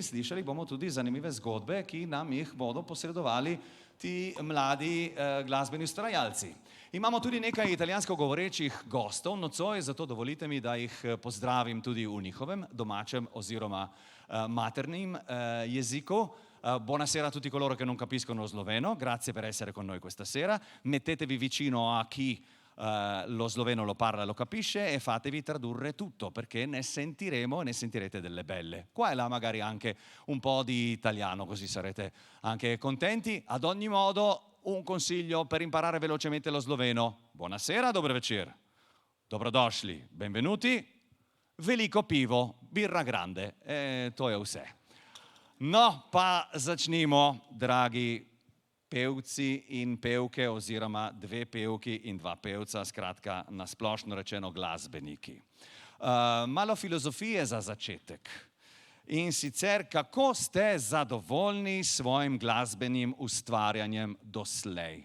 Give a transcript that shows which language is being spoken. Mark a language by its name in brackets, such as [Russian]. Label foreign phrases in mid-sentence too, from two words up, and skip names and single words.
[Slovenian] Slišali bomo tudi zanimive zgodbe, ki nam jih bodo posredovali ti mladi glasbeni ustvarjalci. Imamo tudi nekaj italijansko govorečih gostov nocoj, zato dovolite mi, da jih pozdravim tudi v njihovem domačem oziroma maternim jeziku. [Italian] Buonasera a tutti coloro che non capiscono sloveno, grazie per essere con noi questa sera. Mettetevi vicino a chi lo sloveno lo parla, lo capisce e fatevi tradurre tutto, perché ne sentiremo e ne sentirete delle belle. Qua e là magari anche un po' di italiano, così sarete anche contenti. Ad ogni modo, un consiglio per imparare velocemente lo sloveno. Buonasera, [Slovenian] dober večer. Dobrodošli, benvenuti. Veliko pivo, [Italian] birra grande. [Slovenian] To je vse. No, pa začnimo, dragi pevci in pevke, oziroma 2 pevki in 2 pevca, skratka, nasplošno rečeno glasbeniki. Malo filozofije za začetek. In sicer, kako ste zadovoljni s svojim glasbenim ustvarjanjem doslej?